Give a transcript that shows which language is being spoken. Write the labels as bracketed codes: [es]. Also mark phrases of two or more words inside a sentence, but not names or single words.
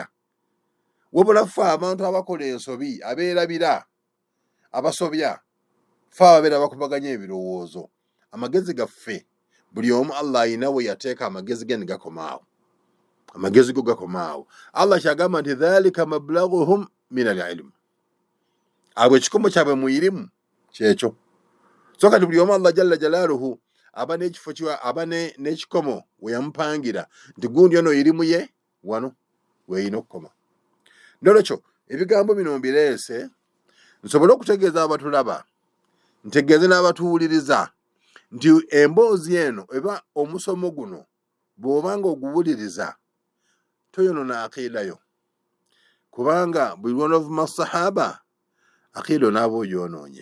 [lg] wabula ffe abantu abakola ensobi abeerabira abasobya, ffe ababeera bakubaganya ebirowoozo. amagezi gaffe buli omu Allah ayina we yateeka amagezi ge ne gakomaawo, amagezi go gakomaawo. Allah kyagamba nti [ar] ذلك مبلغهم من العلم, [lg] abo ekikomo kyabwe mu irimu kyekyo. so kati buli omu Allah [ar] جل جلاله [lg] aba n'ekifo kiwa, aba n'ekikomo we yamupangira nti gundi ono irimu ye wano weeyina okukoma. nolwekyo ebigambo bino mbireese nsobole okutegeeza abatulaba, ntegeeze n'abatuwuliriza nti emboozi eno eba omusomo guno bw'obanga oguwuliriza toyonona aqiidayo, kubanga buli lw'onovuma sahaba aqiida onaaba ogyonoonye.